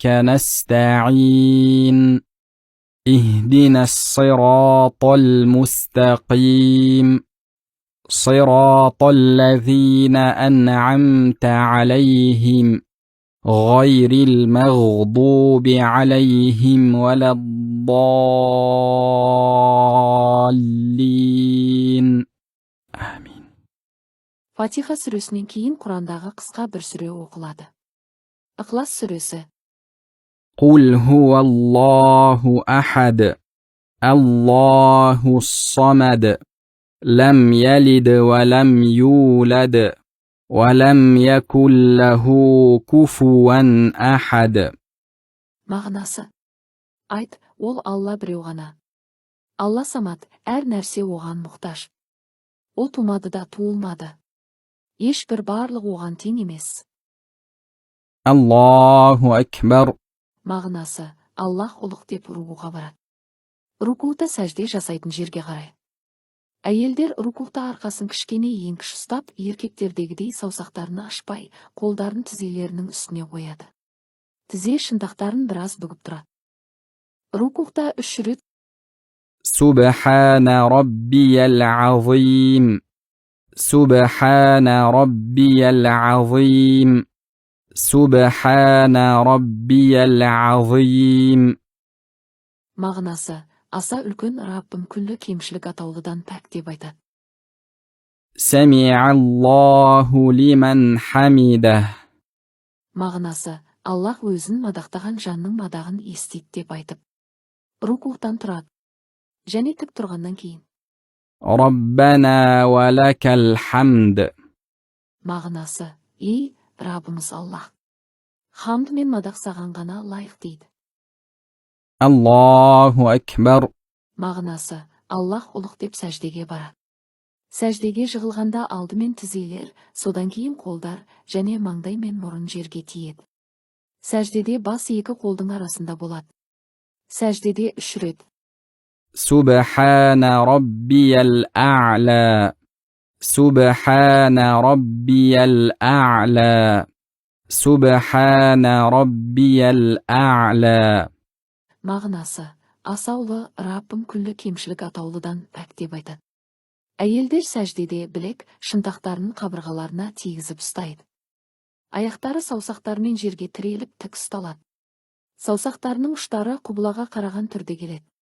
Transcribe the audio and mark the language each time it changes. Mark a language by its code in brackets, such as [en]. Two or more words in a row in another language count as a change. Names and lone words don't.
[ar] نستعين اهدنا الصراط المستقيم صراط الذين أنعمت عليهم غير المغضوب عليهم ولا الضالين آمين [kk] Фатиха сүресінен кейін Құрандағы қысқа бір сүре оқылады. Иқлас сүресі. [ar] قل هو الله أحد الله الصمد لم يلد ولم يولد ولم يكن له كفوا أحد [kk] Мағынасы: айт, ол Алла біреу ғана. Алла самат, әр нәрсе оған мұқтаж. Ол тумады да туылмады. Ешбір барлық оған тең емес. [ar] الله أكبر [kk] Мағынасы: Аллах ұлық деп рукуға барады. Рукута сәжде жасайтын жерге қарай. Әйелдер рукута арқасын кішкене еңкіш ұстап, еркектердегідей саусақтарын ашпай, қолдарын тізелерінің үстіне қояды. Тізе шынтақтарын біраз бүгіп тұрады. Рукута 3 рет. [ar] سبحان ربي العظيم سبحان ربي العظيم سبحان ربي العظيم [kk] Мағынасы: аса үлкен Раббым күллі кемшілік атаулыдан пәк деп айтады. [ar] سمع الله لمن حمده [kk] Мағынасы: Аллах өзін мадақтаған жанның мадағын естейді деп айтып, рукуқтан тұрады. Және тік тұрғаннан кейін. [ar] ربنا ولك الحمد [kk] Мағынасы: ей Раббымыз Аллах, хамд мен мадақ саған ғана лайық дейді. [ar] الله أكبر [kk] Мағынасы: Аллах ұлық деп сәждеге барады. Сәждеге жығылғанда алдымен тізелер, содан кейін қолдар және маңдай мен мұрын жерге тиеді. Сәждеде бас екі қолдың арасында болады. Сәждеде 3 рет. [ar] سبحان ربي الأعلى سبحان ربي الأعلى سبحان ربي الأعلى. [kk] Мағынасы: асаулы Раббым күллі кемшілік атаулыдан пәк деп айтады. Әйелдер сәждеде білек шынтақтарының қабырғаларына тигізіп ұстайды. Аяқтары саусақтармен жерге тіреліп тік ұсталады. Саусақтарының ұштары құбылаға қараған түрде келеді.